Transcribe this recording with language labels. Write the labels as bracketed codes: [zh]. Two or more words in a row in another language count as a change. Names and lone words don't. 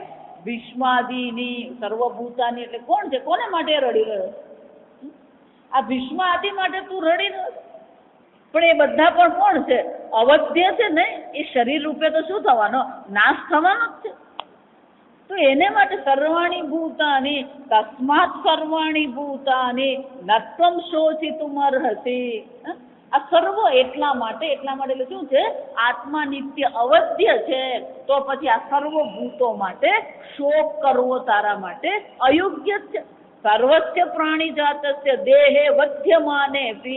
[gu] ભીષ્માદિની સર્વભૂતાની એટલે કોણ છે? કોને માટે રડી રહ્યો? આ ભીષ્માદિ માટે તું રડી રહ્યો, પણ એ બધા પણ કોણ છે? અવધ્ય છે ને. એ શરીર રૂપે તો શું થવાનો? નાશ થવાનો જ છે. તો એને માટે [sa] સર્વાણી ભૂતાની તસ્માત સર્વાણી ભૂતાની નત્વમ શોચિતુમ અર્હસી. [gu] આ સર્વ એટલા માટે એટલે શું છે? આત્મા નિત્ય અવધ્ય છે, તો પછી આ સર્વ ભૂતો માટે શોક કરવો તારા માટે અયોગ્ય છે. [sa] સર્વસ્ય પ્રાણી જાતસ્ય દેહે વધ્યમાને ભી.